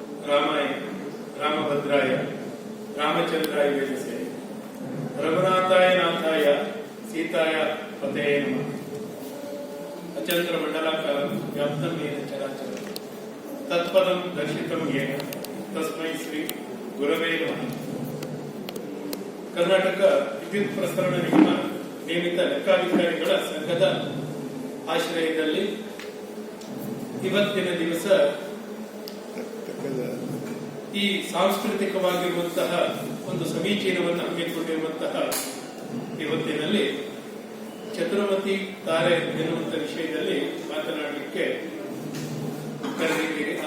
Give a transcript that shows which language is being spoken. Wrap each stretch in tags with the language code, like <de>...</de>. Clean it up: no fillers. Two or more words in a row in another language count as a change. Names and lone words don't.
<sa>ರಾಮಾಯ ರಾಮಭದ್ರಾಯ ರಾಮಚಂದ್ರಾಯ ವೇದಸೆ ರಘುನಾಥಾಯ ನಾಥಾಯ ಸೀತಾಯ ಪತಯೇ ನಮಃ. ಅಚಂದ್ರ ಮಂಡಲಾಕಾರಂ ವ್ಯಾಪ್ತಂ ಯೇನ ಚರಾಚರಂ ತತ್ಪದಂ ದರ್ಶಿತಂ ಯೇನ ತಸ್ಮೈ ಶ್ರೀ ಗುರವೇ ನಮಃ.</sa> <kn>ಕರ್ನಾಟಕ ವಿದ್ಯುತ್ ಪ್ರಸರಣ ನಿಗಮ ನೇಮಿತ ಲೆಕ್ಕಾಧಿಕಾರಿಗಳ ಸಂಘದ ಆಶ್ರಯದಲ್ಲಿ ಇವತ್ತಿನ ದಿವಸ ಈ ಸಾಂಸ್ಕೃತಿಕವಾಗಿರುವಂತಹ ಒಂದು ಸಮೀಚೀನವನ್ನು ಹಮ್ಮಿಕೊಂಡಿರುವಂತಹ ಇವತ್ತಿನಲ್ಲಿ ಚತುರ್ಮತಿ ತಾರೆ ಎನ್ನುವಂತಹ ವಿಷಯದಲ್ಲಿ ಮಾತನಾಡಲಿಕ್ಕೆ ಕರೆದಿದ್ದೇನೆ.</kn>